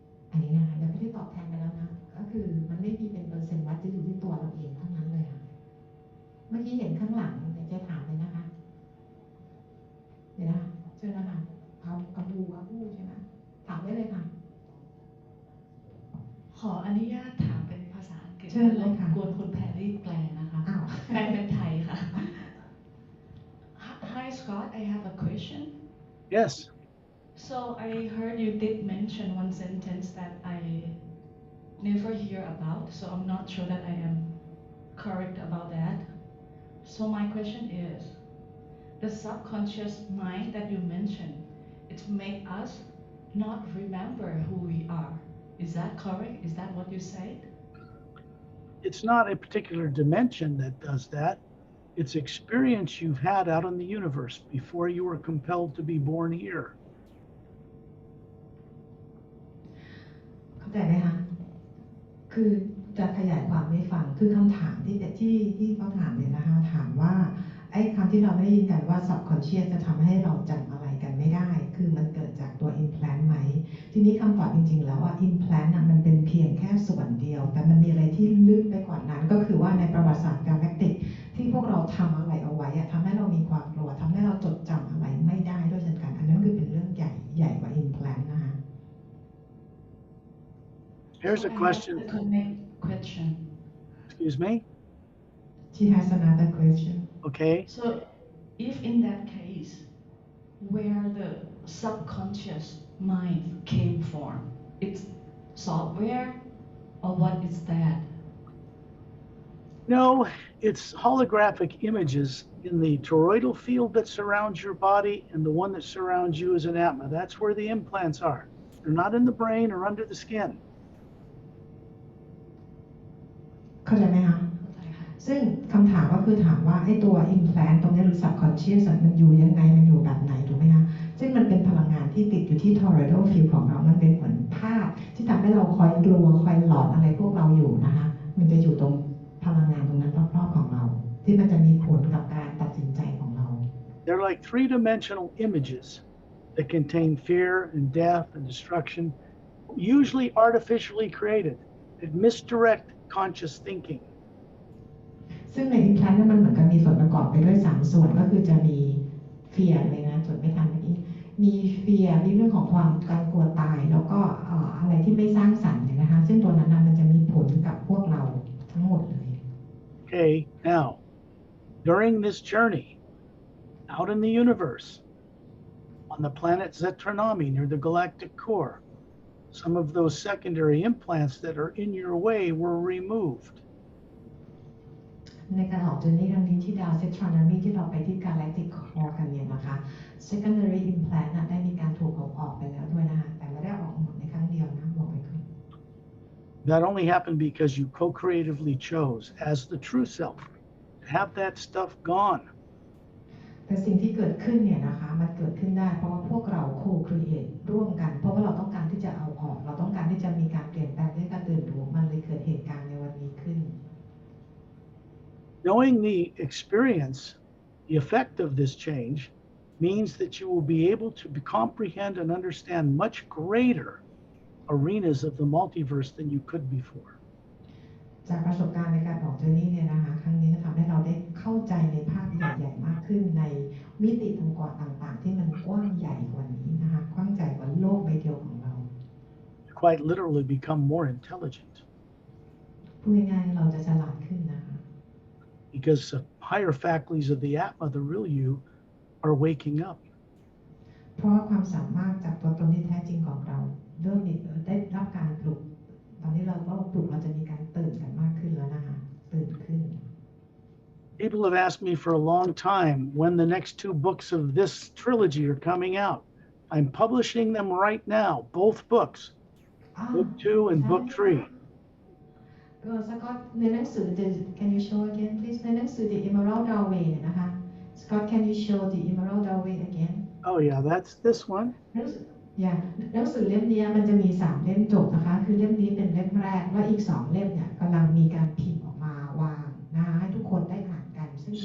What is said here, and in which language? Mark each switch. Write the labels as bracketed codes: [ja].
[th] อันนี้นะคะเดี๋ยวไม่ได้ตอบแทนไปแล้วนะก็คือมันไม่มีเป็นเปอร์เซ็นต์วัดจะอยู่ที่ตัวเราเองเท่านั้นเลยค่ะเมื่อกี้เห็นข้างหลังเดี๋ยวจะถามเลยนะคะเดี๋ยวนะคะเชิญนะคะเอาบูใช่ไหมถามได้เลยค่ะ ขออนุญาตถามเป็นภาษาอังกฤษ เชิญเลยค่ะ กวนคุณแพรรี่แปลนะคะแปลเป็นไทยค่ะ [en] Hi Scott, I have a question. Yes. So I heard you did mention one sentence that I never hear about, so I'm not sure that I am correct about that. So my question is, the subconscious mind that you mentioned, it make us not remember who we are. Is that correct? Is that what you said? It's not a particular dimension that does that. It's experience you've had out in the universe before you were compelled to be born here. [th] เข้าใจไหมคะคือจะขยายความให้ฟังคือคำถามที่เขาถามเนี่ยนะคะถามว่าไอ้คำที่เราไม่ได้ยินกันว่า subconscious จะทำให้เราจำอะไรกันไม่ ไม่ได้คือมันเกิดจากตัว implant ไหมทีนี้คำตอบจริงๆแล้วว่า implant มันเป็นเพียงแค่ส่วนเดียวแต่มันมีอะไรที่ลึกไปกว่านั้นก็คือว่าในประวัติศาสตร์ Galactic ที่พวกเราทำอะไรเอาไว้ทำให้เรามีความกลัวทำให้เราจดจำอะไรไม่ได้ด้วยเช่นกันอันนั้นคือเป็นเรื่องใหญ่กว่า implant นะคะ [en] Here's So a I question. have a connect question. Excuse me? She has another question. Okay. So if in that case, where the subconscious mind came from, it's software or what is that? No, it's holographic images in the toroidal field that surrounds your body and the one that surrounds you as an Atma. That's where the implants are. They're not in the brain or under the skin. [th] เข้าใจไหมคะซึ่งคำถามก็คือถามว่าไอ้ตัว implant ตรงนี้หรือ subconscious มันอยู่ยังไงมันอยู่แบบไหนถูกไหมคะซึ่งมันเป็นพลังงานที่ติดอยู่ที่ toroidal field ของเรามันเป็นเหมือนภาพที่ทำให้เราคอยกลัวคอยหลอนอะไรพวกเราอยู่นะคะมันจะอยู่ตรงพลังงานตรงนั้นรอบๆของเราที่มันจะมีผลกับการตัดสินใจของเรา [en] They're like three-dimensional images that contain fear and death and destruction, usually artificially created, that misdirect conscious thinking. [th] ซึ่งใน implant นั้นมันเหมือนกับมีส่วนประกอบไปด้วย3ส่วนก็คือจะมี fear เลยนะจดไม่ทันเมื่อกี้มี fear มีเรื่องของความการกลัวตายแล้วก็อะไรที่ไม่สร้างสรรค์เนี่ยนะคะซึ่งตัวนั้นมันจะมีผลกับพวกเราทั้งหมดเลย [en] Okay, now, during this journey out in the universe, on the planet Zetranami near the galactic core, some of those secondary implants that are in your way were removed. [th] ในการออกเจอร์นี่ครั้งนี้ที่ดาวเซตทรานมีที่เราไปที่ Galactic Core กันเนี่ยนะคะ secondary implant ได้มีการถูกเอาออกไปแล้วด้วยนะคะแต่ไม่ได้ออกหมดในครั้งเดียวนะบอกไปก่อน [en] That only happened because you co-creatively chose as the true self to have that stuff gone. [th] แต่สิ่งที่เกิดขึ้นเนี่ยนะคะมันเกิดขึ้นได้เพราะว่าพวกเรา co-create ร่วมกันเพราะว่าเราต้องการที่จะเอาออกเราต้องการที่จะมีการเปลี่ยนแปลงด้วยการตื่นรู้มันเลยเกิดเหตุการณ์ในวันนี้ขึ้น [en] Knowing the experience, the effect of this change, means that you will be able to comprehend and understand much greater arenas of the multiverse than you could before. [th] จากประสบการณ์ในการออกเจอร์นี่เนี่ยนะคะครั้งนี้จะทำให้เราได้เข้าใจในภาพใหญ่ๆมากขึ้นในมิติต่างๆที่มันกว้างใหญ่กว่านี้นะคะกว้างใหญ่กว่าโลกใบเดียวของเรา [en] Quite literally become more intelligent. [th] พูดง่ายๆเราจะฉลาดขึ้นนะคะ [en] Because the higher faculties of the Atma, the real you, are waking up. [th] เพราะว่าความสามารถจากตัวตนที่แท้จริงของเราเริ่มได้รับการปลุกตอนนี้เราก็ปลุกเราจะมีการตื่นกันมากขึ้นแล้วนะคะตื่นขึ้น [en] People have asked me for a long time when the next 2 books of this trilogy are coming out. I'm publishing them right now, both books, book 2 and book 3. [th] ก็สกอตในหนังสือ [en] Can you show again please [th] ในหนังสือ The Emerald Doorway เนี่ยนะคะ [en] Scott can you show The Emerald Doorway again Oh yeah, that's this one. [th] หนังสือเล่มนี้มันจะมี3เล่มจบนะคะคือเล่มนี้เป็นเล่มแรกและอีก2เล่มเนี่ยกำลังมีการพิมพ์ออกมาวางนะคะให้ทุกคนได้อ่านกันซึ่ง